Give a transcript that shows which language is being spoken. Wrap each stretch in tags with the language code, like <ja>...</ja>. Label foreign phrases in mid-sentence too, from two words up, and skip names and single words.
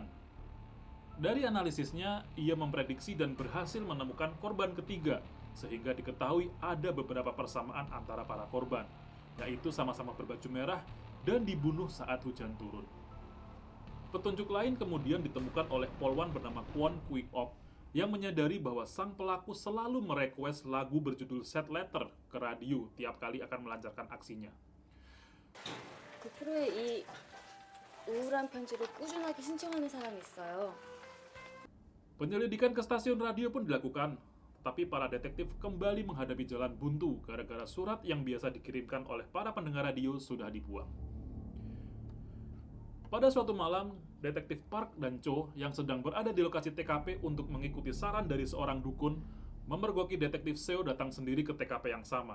<id>Dari analisisnya, ia memprediksi dan berhasil menemukan korban ketiga, sehingga diketahui ada beberapa persamaan antara para korban, yaitu sama-sama berbaju merah dan dibunuh saat hujan turun. Petunjuk lain kemudian ditemukan oleh polwan bernama Kwon Kwi-ok yang menyadari bahwa sang pelaku selalu merequest lagu berjudul Sad Letter ke radio tiap kali akan melancarkan aksinya.</id> <ko>그 프로에 이 우울한 편지를 꾸준하게 신청하는 사람이 있어요.</ko> <id>Penyelidikan ke stasiun radio pun dilakukan, tetapi para detektif kembali menghadapi jalan buntu gara-gara surat yang biasa dikirimkan oleh para pendengar radio sudah dibuang. Pada suatu malam, detektif Park dan Cho yang sedang berada di lokasi TKP untuk mengikuti saran dari seorang dukun, memergoki detektif Seo datang sendiri ke TKP yang sama.</id>